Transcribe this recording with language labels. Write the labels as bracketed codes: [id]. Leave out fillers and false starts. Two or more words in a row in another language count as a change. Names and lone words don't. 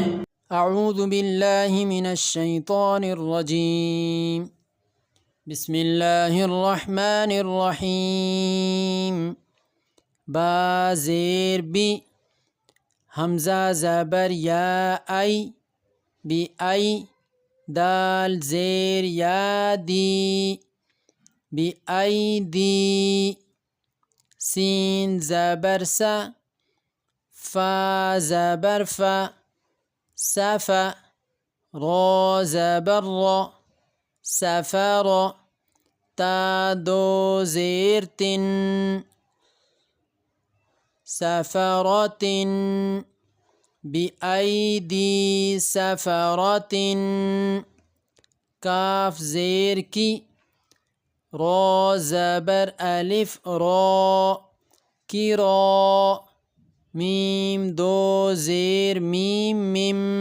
[ar] اعوذ باللہ من الشیطان الرجیم، بسم اللہ الرحمن الرحیم۔ [ur] با زیر بی، حمزہ زبر یا ای، بی ای، دال زیر یا دی، بی ای دی، سین زبر سا، فا زبر فا، سفا، را زبر را، سفر، تا دو زیر تن، سفرت، [ar] بأیدی سفرت، [ur] کاف زیر کی، را زبر الف را، کی را، میم دو زیر میم میم،